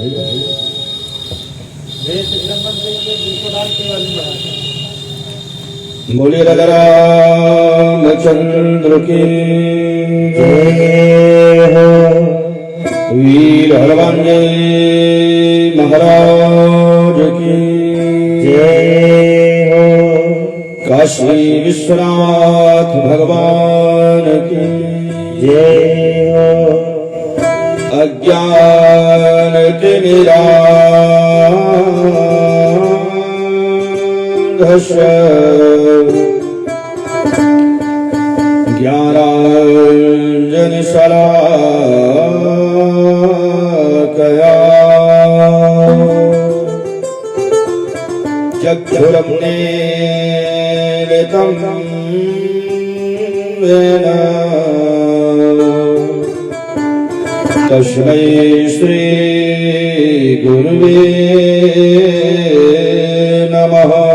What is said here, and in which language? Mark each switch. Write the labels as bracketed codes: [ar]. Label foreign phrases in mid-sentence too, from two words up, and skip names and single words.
[hi] बोलिए राधा रामचंद्र की जय हो। वीर हनुमान जी महाराज की जय हो। काशी विश्वनाथ भगवान की जय हो। [sa] अज्ञान तिमिरान्धस्य ज्ञानाञ्जनशलाकया चक्षुरुन्मीलितं येन तस्मै श्री गुरुवे नमः।